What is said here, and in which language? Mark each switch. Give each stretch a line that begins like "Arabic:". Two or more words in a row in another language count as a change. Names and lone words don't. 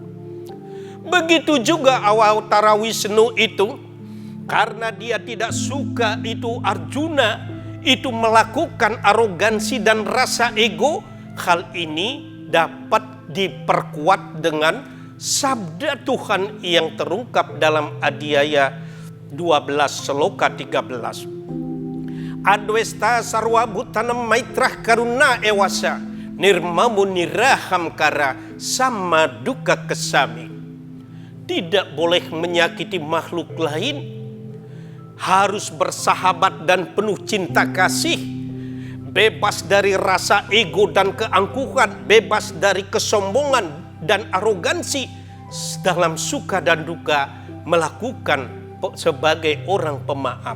Indonesian: Begitu juga Awatara Wisnu itu, karena dia tidak suka itu Arjuna itu melakukan arogansi dan rasa ego. Hal ini dapat diperkuat dengan sabda Tuhan yang terungkap dalam Adhyaya 12 Seloka 13.
Sanskrit: Adwesta sarwa bhutanam maitrah karuna ewasa nirmamu niraham kara sama duka kesami.
Indonesian: Tidak boleh menyakiti makhluk lain, harus bersahabat dan penuh cinta kasih, bebas dari rasa ego dan keangkuhan, bebas dari kesombongan dan arogansi dalam suka dan duka melakukan sebagai orang pemaaf.